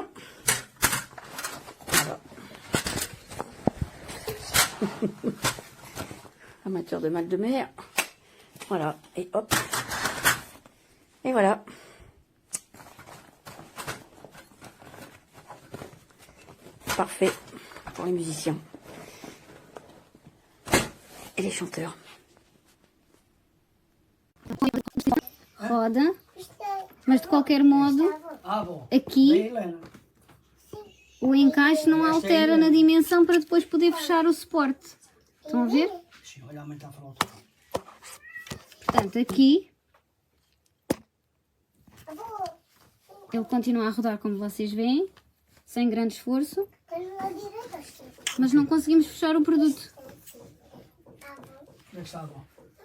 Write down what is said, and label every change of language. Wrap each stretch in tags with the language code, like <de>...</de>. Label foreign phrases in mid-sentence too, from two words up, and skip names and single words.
<fr>Voilà. Amateur de mal de mer. Voilà. Et hop. Et voilà. Parfait pour les musiciens et les chanteurs.</fr> <pt>Roda, mas de qualquer modo, aqui o encaixe não altera na dimensão para depois poder fechar o suporte. Estão a ver? Portanto, aqui ele continua a rodar como vocês veem, sem grande esforço, mas não conseguimos fechar o produto.</pt>